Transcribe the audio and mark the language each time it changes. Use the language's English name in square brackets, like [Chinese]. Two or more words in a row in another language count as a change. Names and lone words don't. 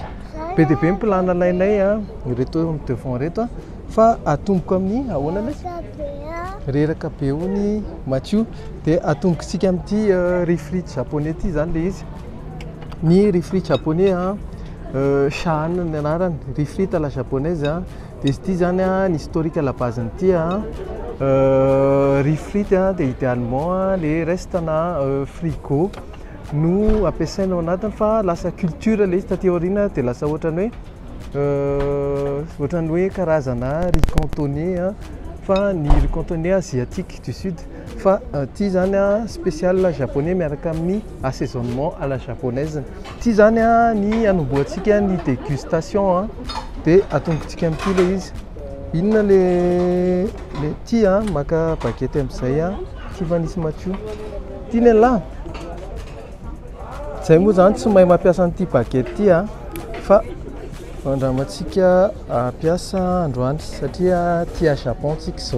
[Malagasy] Be dia be ny plan alainay reto amin'ny devant reto fa atomboko amin'ny ahoana ilay reraka be hoy Mathieu dia atomboko tsika amin'ity [French] riz frite japonais [Malagasy] ty zany le izy. Ny [French] riz frite japonais [Malagasy] Shan ny anarany, [French] riz frite à la japonaise [Malagasy] dia izy ity zany ny [French] historique à la base [Malagasy] n'ity [French] riz frite [Malagasy] dia [French] idéalement les [Malagasy] restana frigo no ampiasaina ao anatiny fa lasa culture le izy taty aoriana dia lasa ohatrany hoe karazana [French] riz cantonais [Malagasy] fa ny [French] riz cantonais asiatique du sud [Malagasy] fa ty zany [French] spécial japonais [Malagasy] miaraka amin'ny [French] assaisonnement à la japonaise. [Malagasy] Ty zany ny anomboantsika ny dégustation dia atombotsika amin'ity le izy. Inona le ty maka baguette amin'izay ty vanisy Mathieu. Ty ny lahy. Zay moa zany tsy mahay mampiasa an'ity baguette ty fa andramantsika ampiasa androany satria ty Japon tsika zao.